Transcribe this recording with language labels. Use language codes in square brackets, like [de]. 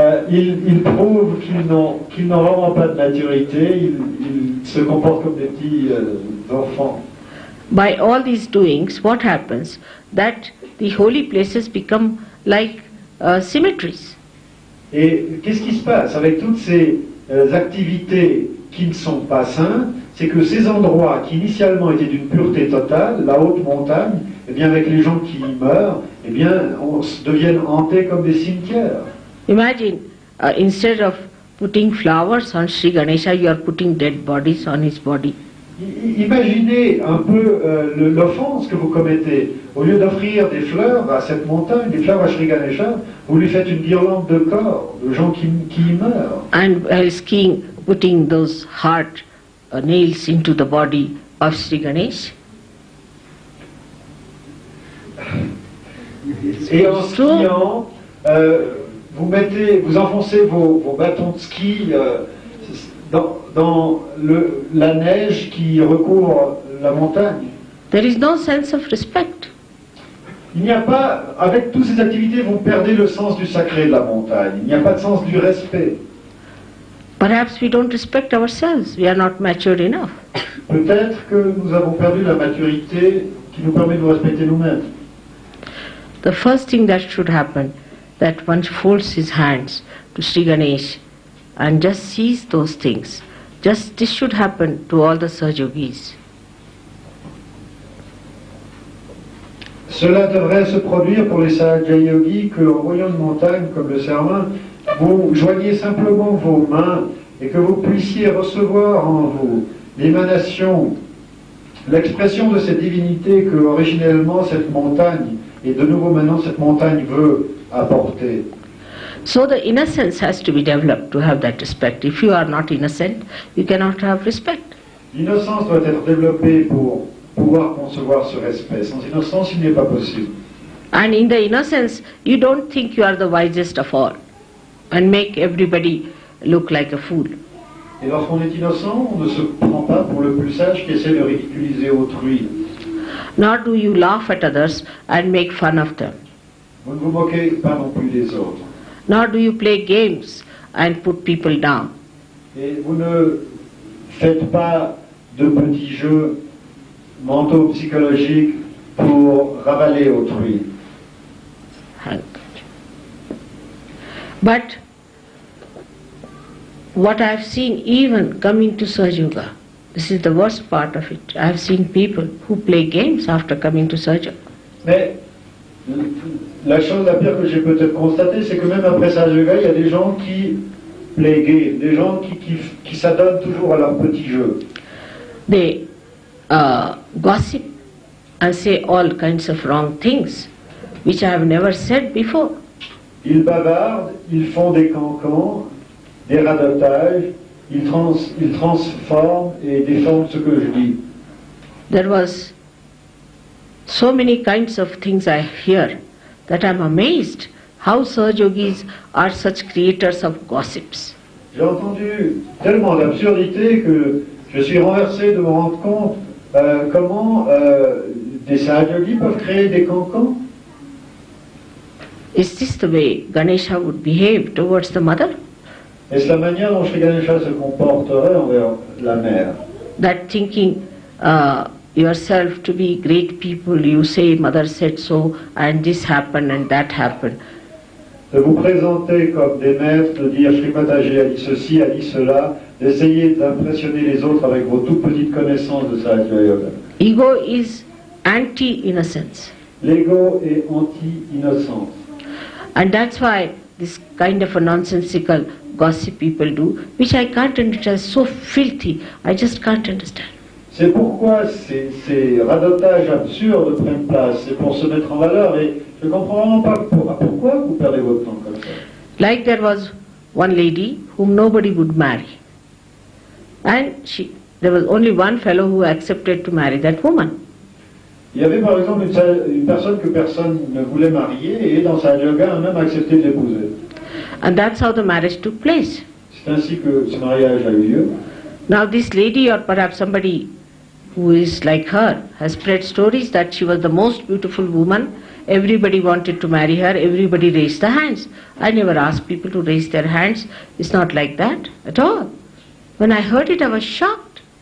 [fr] Ils prouvent qu'ils n'ont vraiment pas de maturité, ils se comportent comme des petits enfants. [en] By all these doings, what happens? That the holy places become like cemeteries. [fr] Et qu'est-ce qui se passe avec toutes ces activités qui ne sont pas saintes? C'est que ces endroits qui initialement étaient d'une pureté totale, la haute montagne, eh bien avec les gens qui y meurent, eh bien deviennent hantés comme des cimetières. [en] Imagine, instead of putting flowers on Sri Ganesha, you are putting dead bodies on his body. [fr] Imaginez un peu l'offense que vous commettez. Au lieu d'offrir des fleurs à cette montagne, des fleurs à Sri Ganesha, vous lui faites une guirlande de corps, de gens qui y meurent. [en] And while skiing, putting those hard nails into the body of Sri Ganesh. [fr] Et en skiant, vous enfoncez vos bâtons de ski dans la neige qui recouvre la montagne. [en] There is no sense of respect. [fr] Il n'y a pas, avec toutes ces activités, vous perdez le sens du sacré de la montagne. Il n'y a pas de sens du respect. [en] Perhaps we don't respect ourselves. We are not mature enough. [fr] Peut-être que nous avons perdu la maturité qui nous permet de nous respecter nous-mêmes. [en] The first thing that should happen, that one folds his hands to Sri Ganesh and just sees those things. Just this should happen to all the Sahajogis. [fr] Cela devrait se produire pour les Sahaja Yogis qu'en voyant une montagne comme le Sermin, vous joignez simplement vos mains et que vous puissiez recevoir en vous l'émanation, l'expression de cette divinité que originellement cette montagne, et de nouveau maintenant cette montagne veut apporter. [en] So the innocence has to be developed to have that respect. If you are not innocent, you cannot have respect. [fr] L'innocence doit être développée pour pouvoir concevoir ce respect. Sans innocence, il n'est pas possible. [en] And in the innocence, you don't think you are the wisest of all and make everybody look like a fool. [fr] Et lorsqu'on est innocent, on ne se prend pas pour le plus sage qui essaie de ridiculiser autrui. [en] Nor do you laugh at others and make fun of them. [fr] Vous ne vous moquez pas non plus des autres. [en] Nor do you play games and put people down. [fr] Et vous ne faites pas de petits jeux mentaux psychologiques pour ravaler autrui. [en] But what I have seen even coming to Sahaja Yoga, this is the worst part of it. I have seen people who play games after coming to Sahaja. [fr] Mais la chose la pire que j'ai peut-être constatée, c'est que même après Sahaja Yoga, il y a des gens qui [en] play game, [fr] des gens qui s'adonnent toujours à leur petit jeu. [en] They gossip and say all kinds of wrong things, which I have never said before. [fr] Ils bavardent, ils font des cancans, des radotages, ils transforment et déforment ce que je dis. [en] There was so many kinds of things I hear that I am amazed how Sahaja Yogis are such creators of gossips. [fr] J'ai entendu tellement d'absurdités que je suis renversé de me rendre compte comment des Sahaja Yogis peuvent créer des cancans. [en] Is this the way Ganesha would behave towards the mother? [fr] Est-ce la manière dont Shree Ganesha se comporterait envers la mère? [en] That thinking yourself to be great people, you say mother said so and this happened and that happened. [fr] De vous présenter comme des maîtres, de dire Shree Mataji a dit ceci, a dit cela, d'essayer d'impressionner les autres avec vos toutes petites connaissances de Sahaja Yoga. [en] Ego is anti-innocence. [fr] L'ego est anti-innocence. [en] And that's why this kind of a nonsensical gossip people do, which I can't understand, so filthy, I just can't understand. [fr] C'est pourquoi ces radotages absurdes prennent place, c'est pour se mettre en valeur, et je ne comprends vraiment pas pourquoi vous perdez votre temps comme ça. [en] Like there was one lady whom nobody would marry. And there was only one fellow who accepted to marry that woman. [fr] Il y avait par exemple une personne que personne ne voulait marier, et dans sa yoga, a même accepté de l'épouser. [en] And that's how the marriage took place. [fr] C'est ainsi que ce mariage a eu lieu. [en] Now this lady, or perhaps somebody who is like her, has spread stories that she was the most beautiful woman. Everybody wanted to marry her, everybody raised their hands. I never asked people to raise their hands. It's not like that at all. When I heard it, I was shocked.